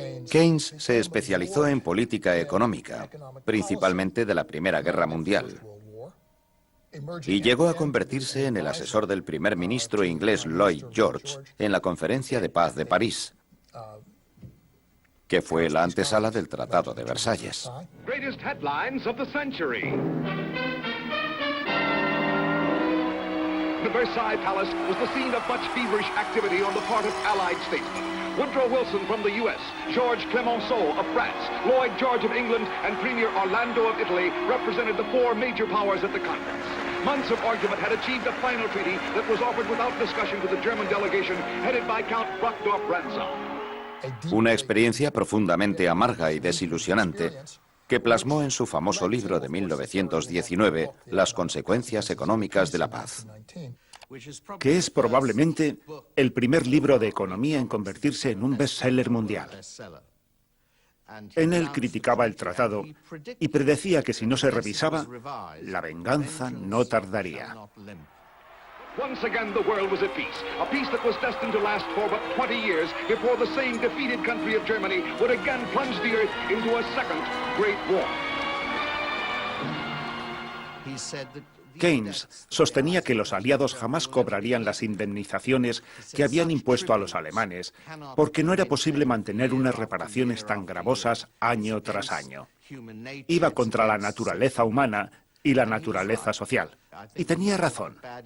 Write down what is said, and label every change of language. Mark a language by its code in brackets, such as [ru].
[es] Keynes se especializó en política económica, principalmente de la Primera Guerra Mundial, y llegó a convertirse en el asesor del primer ministro inglés Lloyd George en la Conferencia de Paz de París, que fue la antesala del Tratado de Versalles. [en] Greatest headlines of the century. The Versailles Palace was the scene of much feverish activity on the part of Allied statesmen. Woodrow Wilson from the U.S., George Clemenceau of France, Lloyd George of England, and Premier Orlando of Italy represented the four major powers at the conference. Months of argument had achieved a final treaty that was offered without discussion to the German delegation headed by Count Brockdorff-Rantzau. [es] Una experiencia profundamente amarga y desilusionante que plasmó en su famoso libro de 1919 Las consecuencias económicas de la paz. que es probablemente el primer libro de economía en convertirse en un bestseller mundial. En él criticaba el tratado y predecía que si no se revisaba, la venganza no tardaría. [en] Once again, the world was at peace, a peace that was destined to last for but 20 years before the same defeated country of Germany would again plunge the earth into a second Great War. [es] Keynes sostenía que los aliados jamás cobrarían las indemnizaciones que habían impuesto a los alemanes, porque no era posible mantener unas reparaciones tan gravosas año tras año. Iba contra la naturaleza humana y la naturaleza social. Y tenía razón.